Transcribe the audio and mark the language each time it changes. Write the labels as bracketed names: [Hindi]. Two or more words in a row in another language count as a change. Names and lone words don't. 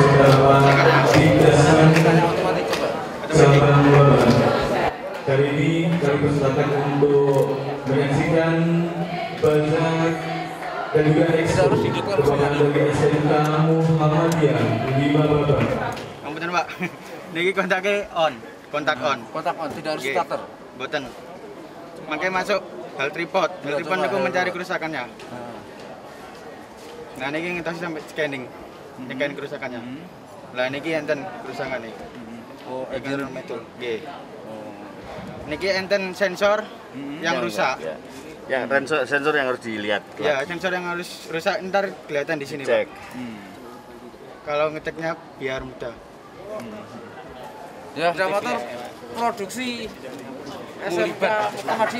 [Indonesian] Kali ini kami bersepakat untuk menyaksikan banyak dan juga kebanggaan dari SMK Muhammadiyah 5 Babak. Ampun Pak, niki kontaknya on, kontak on, tidak harus starter. Boten. Makanya masuk hal tripod itu mencari kerusakannya. Nah niki ngetos sampai scanning, scan kerusakannya. Lah niki enten kerusakan nih. Oh, Eger metul. Nggih. Niki enten sensor yang rusak. Ya, sensor yang harus dilihat. Ya, sensor yang harus rusak ntar kelihatan di sini, Cek. Pak. Kalau ngeceknya biar mudah. Ya, motor produksi SMK Muhammadiyah.